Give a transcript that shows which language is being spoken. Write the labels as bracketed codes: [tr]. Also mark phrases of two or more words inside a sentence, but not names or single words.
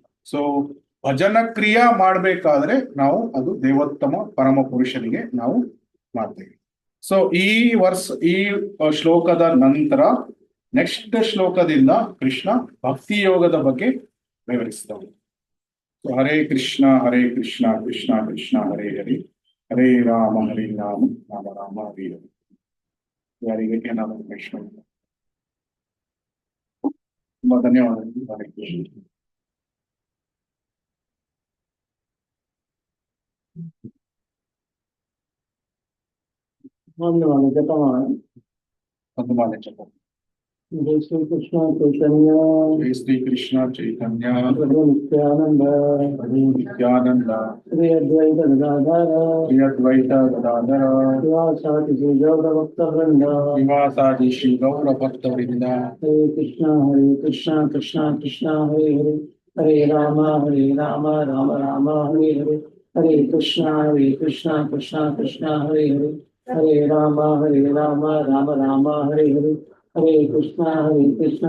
[kn] ಸೊ ಭಜನ ಕ್ರಿಯಾ ಮಾಡ್ಬೇಕಾದ್ರೆ ನಾವು ಅದು ದೇವೋತ್ತಮ ಪರಮ ಪುರುಷನಿಗೆ ನಾವು ಮಾಡ್ತೇವೆ. ಸೊ ಈ ಶ್ಲೋಕದ ನಂತರ ನೆಕ್ಸ್ಟ್ ಶ್ಲೋಕದಿಂದ ಕೃಷ್ಣ ಭಕ್ತಿ ಯೋಗದ ಬಗ್ಗೆ ವಿವರಿಸ್ತಾರೆ. [sa] ಹರೇ ಕೃಷ್ಣ ಕೃಷ್ಣ ಕೃಷ್ಣ ಹರೇ ಹರೇ, ಹರೇ ರಾಮ ರಾಮ ರಾಮ ಹರೇ ಹರೇ. [kn] ಯಾರಿಗೆ ಏನಾದರೂ ಪ್ರಶ್ನೆ? ತುಂಬಾ ಧನ್ಯವಾದಗಳು. [sa] ಹರೇ ಕೃಷ್ಣ. [kn] ಒಂದು ಮಾಲೆ ಜಪ. [sa] जय श्री कृष्ण चैतन्य जय श्री कृष्ण चैतन्य प्रभु नित्यानंद प्रभु नित्यानंद श्री अद्वैत गदाधर श्री अद्वैत गदाधर शिवासादि श्री गौर भक्त वृंद निवासादि श्री गौर भक्त वृंद. हरे कृष्ण कृष्ण कृष्ण हरे हरे, हरे राम राम राम हरे हरे, हरे कृष्ण कृष्ण कृष्ण हरे हरे, हरे राम राम राम हरे हरे, हरे कृष्ण